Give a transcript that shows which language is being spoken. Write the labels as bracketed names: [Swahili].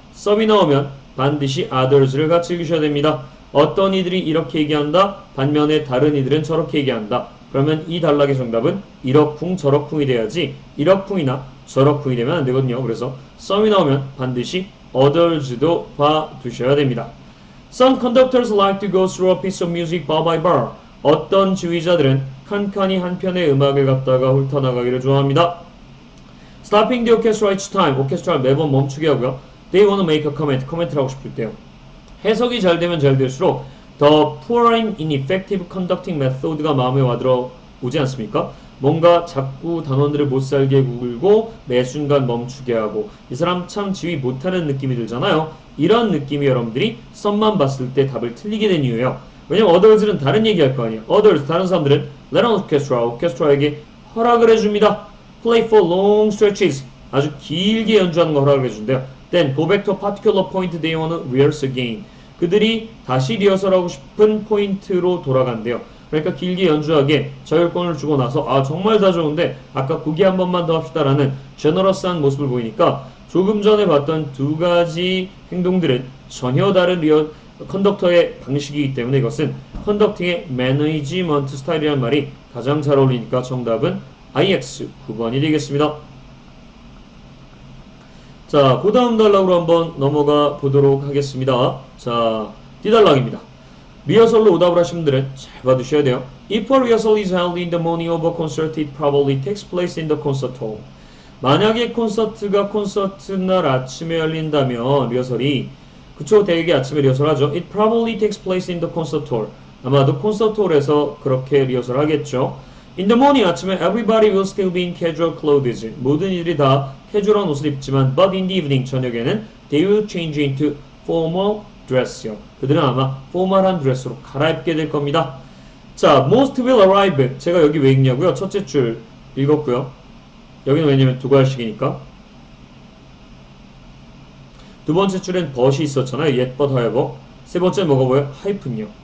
[Korean] 썸이 나오면 반드시 others를 같이 읽으셔야 됩니다. 어떤 이들이 이렇게 얘기한다. 반면에 다른 이들은 저렇게 얘기한다. 그러면 이 단락의 정답은 이러쿵 저러쿵이 돼야지 이러쿵이나 저러쿵이 되면 안 되거든요. 그래서 썸이 나오면 반드시 others도 봐두셔야 됩니다. [English] Some conductors like to go through a piece of music bar by bar. [Korean] 어떤 지휘자들은 칸칸이 한 편의 음악을 갖다가 훑어나가기를 좋아합니다. [English] Stopping the orchestra each time. [Korean] 오케스트라를 매번 멈추게 하고요. [English] They want to make a comment. [Korean] 코멘트를 하고 싶을 때요. 해석이 잘 되면 잘 될수록 [English] The poor and ineffective conducting method [Korean] 가 마음에 와들어 오지 않습니까? 뭔가 자꾸 단원들을 못살게 굴고 매 순간 멈추게 하고 이 사람 참 지휘 못하는 느낌이 들잖아요. 이런 느낌이 여러분들이 썸만 봤을 때 답을 틀리게 된 이유예요. 왜냐면 others는 다른 얘기할 거 아니에요. others 다른 사람들은 [English] let an orchestra [Korean] 오케스트라에게 허락을 해줍니다. [English] play for long stretches [Korean] 아주 길게 연주하는 거 허락을 해준대요. [English] Then go back to a particular point they want to rehearse again. [Korean] 그들이 다시 리허설하고 싶은 포인트로 돌아간대요. 그러니까 길게 연주하게 자율권을 주고 나서 아 정말 다 좋은데 아까 거기 한 번만 더 합시다라는 제너러스한 모습을 보이니까 조금 전에 봤던 두 가지 행동들은 전혀 다른 컨덕터의 방식이기 때문에 이것은 컨덕팅의 매니지먼트 스타일이란 말이 가장 잘 어울리니까 정답은 IX 9번이 되겠습니다. 자, 그 다음 단락으로 한번 넘어가 보도록 하겠습니다. 자, D단락입니다. 리허설로 오답을 하신 분들은 잘 봐두셔야 돼요. [English] If a rehearsal is held in the morning of a concert, it probably takes place in the concert hall. [Korean] 만약에 콘서트가 콘서트 날 아침에 열린다면 리허설이 그쵸 대개 아침에 리허설 하죠. [English] It probably takes place in the concert hall. [Korean] 아마도 콘서트 홀에서 그렇게 리허설 하겠죠. [English] In the morning [Korean] 아침에 [English] everybody will still be in casual clothes. [Korean] 모든 이들이 다 캐주얼한 옷을 입지만 [English] but in the evening [Korean] 저녁에는 [English] they will change into formal dress요. [Korean] 그들은 아마 포멀한 드레스로 갈아입게 될 겁니다. 자, [English] most will arrive. [Korean] 제가 여기 왜 읽냐고요? 첫째 줄 읽었고요. 여기는 왜냐면 두 갈씩이니까. 두 번째 줄엔 but이 있었잖아요. yet, but, however. 세 번째 뭐가 보여요? 하이픈이요.